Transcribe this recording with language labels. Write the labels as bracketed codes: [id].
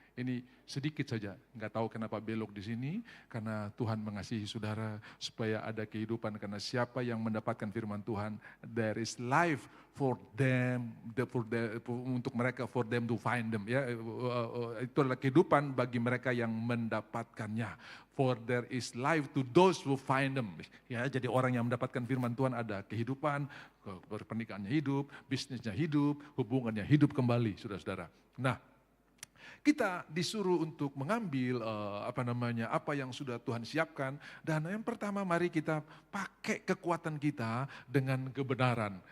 [id] Ini sedikit saja, nggak tahu kenapa belok di sini, karena Tuhan mengasihi saudara supaya ada kehidupan. Karena siapa yang mendapatkan firman Tuhan, [en] there is life for them, [id] untuk mereka, [en] for them to find them. [id] Ya, itu adalah kehidupan bagi mereka yang mendapatkannya. [en] For there is life to those who find them. [id] Ya, jadi orang yang mendapatkan firman Tuhan ada kehidupan, pernikahannya hidup, bisnisnya hidup, hubungannya hidup kembali, saudara-saudara. Nah, kita disuruh untuk mengambil apa yang sudah Tuhan siapkan. Dan yang pertama mari kita pakai kekuatan kita dengan kebenaran.